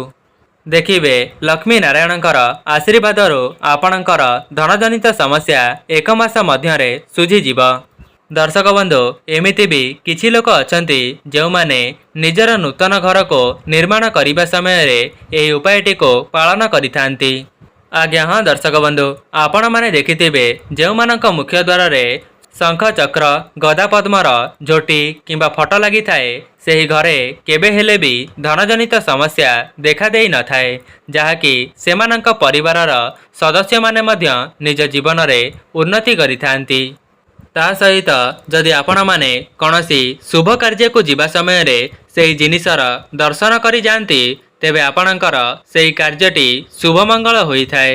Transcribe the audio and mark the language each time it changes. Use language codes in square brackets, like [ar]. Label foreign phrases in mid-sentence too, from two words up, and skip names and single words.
[or] ଦେଖିବେ ଲକ୍ଷ୍ମୀ ନାରାୟଣଙ୍କର ଆଶୀର୍ବାଦରୁ ଆପଣଙ୍କର ଧନଜନିତ ସମସ୍ୟା ଏକ ମାସ ମଧ୍ୟରେ ସୁଝିଯିବ। ଦର୍ଶକ ବନ୍ଧୁ, ଏମିତି ବି କିଛି ଲୋକ ଅଛନ୍ତି ଯେଉଁମାନେ ନିଜର ନୂତନ ଘରକୁ ନିର୍ମାଣ କରିବା ସମୟରେ ଏହି ଉପାୟଟିକୁ ପାଳନ କରିଥାନ୍ତି। ଆଜ୍ଞା ହଁ ଦର୍ଶକ ବନ୍ଧୁ, ଆପଣମାନେ ଦେଖିଥିବେ ଯେଉଁମାନଙ୍କ ମୁଖ୍ୟ ଦ୍ୱାରରେ ଶଙ୍ଖ ଚକ୍ର ଗଦା ପଦ୍ମର ଝୋଟି କିମ୍ବା ଫଟୋ ଲାଗି ଥାଏ ସେହି ଘରେ କେବେ ହେଲେ ବି ଧନଜନିତ ସମସ୍ୟା ଦେଖାଦେଇ ନଥାଏ, ଯାହାକି ସେମାନଙ୍କ ପରିବାରର ସଦସ୍ୟମାନେ ମଧ୍ୟ ନିଜ ଜୀବନରେ ଉନ୍ନତି କରିଥାନ୍ତି। ତା ସହିତ ଯଦି ଆପଣମାନେ କୌଣସି ଶୁଭ କାର୍ଯ୍ୟକୁ ଯିବା ସମୟରେ ସେହି ଜିନିଷର ଦର୍ଶନ କରି ଯାଆନ୍ତି, ତେବେ ଆପଣଙ୍କର ସେହି କାର୍ଯ୍ୟଟି ଶୁଭମଙ୍ଗଳ ହୋଇଥାଏ।